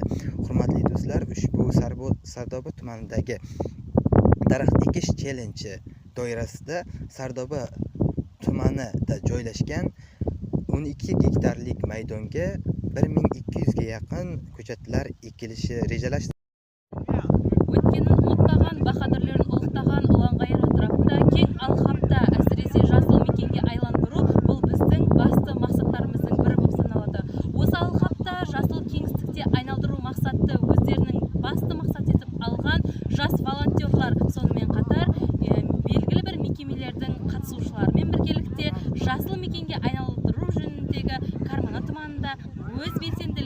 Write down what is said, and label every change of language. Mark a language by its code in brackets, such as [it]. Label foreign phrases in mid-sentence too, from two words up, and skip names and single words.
[uz] Hurmatli do'stlar, ushbu Sardoba tumanidagi daraxt ekish chellenji doirasida Sardoba tumanida joylashgan 12 gektarlik maydonga 1200 ga yaqin ko'chatlar ekilishi rejalashtirilgan. [kk] Өткенін ұмытпаған, баһадырларын ұлықтаған ұланғайыр атырапта кең алқапта әсіресе жасыл мекенге айландыру бұл біздің басты мақсаттарымыздың бірі болып саналады. Осы алқапта жасыл кеңістікте айналдыру мақсатты өздерінің басты мақсат етіп алған жас волонтерлар, сонымен қатар белгілі бір мекемелердің қатысушыларымен біргелікте жасыл мекенге айналдыру жөніндегі Кармана тұманында өз